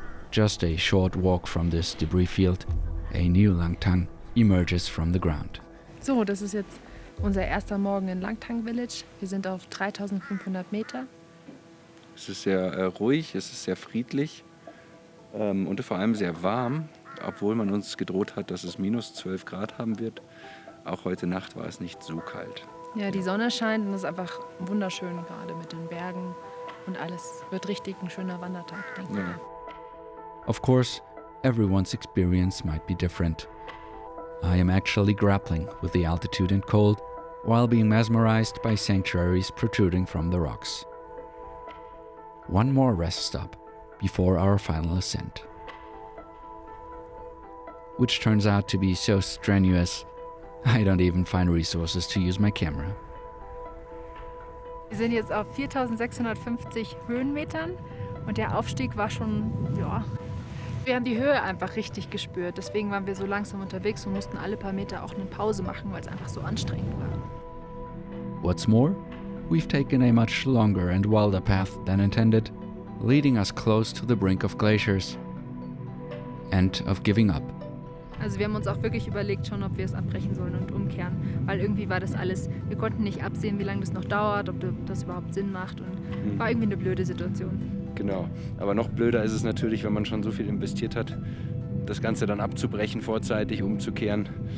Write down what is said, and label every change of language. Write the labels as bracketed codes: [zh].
[en] Just a short walk from this debris field, a new Langtang emerges from the ground. [de] So, das ist jetzt unser erster Morgen in Langtang Village. Wir sind auf 3500 Meter. Es ist sehr ruhig, es ist sehr friedlich und vor allem sehr warm. obwohl man uns gedroht hat, dass es minus 12 Grad haben wird, auch heute Nacht war es nicht so kalt. Ja, die Sonne scheint und es ist einfach wunderschön gerade mit den Bergen und alles. Wird richtig ein schöner Wandertag, denke ich. Ja. [en] Of course, everyone's experience might be different. I am actually grappling with the altitude and cold while being mesmerized by sanctuaries protruding from the rocks. One more rest stop before our final ascent, which turns out to be so strenuous I don't even find resources to use my camera. [de] Wir sind jetzt auf 4650 Höhenmetern und der Aufstieg war schon, ja, wir haben die Höhe einfach richtig gespürt. Deswegen waren wir so langsam unterwegs und mussten alle paar Meter auch eine Pause machen, weil es einfach so anstrengend war. [en] What's more, we've taken a much longer and wilder path than intended, leading us close to the brink of glaciers and of giving up. [de] Also wir haben uns auch wirklich überlegt schon, ob wir es abbrechen sollen und umkehren, weil irgendwie war das alles, wir konnten nicht absehen, wie lange das noch dauert, ob das überhaupt Sinn macht und war irgendwie eine blöde Situation. Genau, aber noch blöder ist es natürlich, wenn man schon so viel investiert hat, das Ganze dann abzubrechen, vorzeitig umzukehren.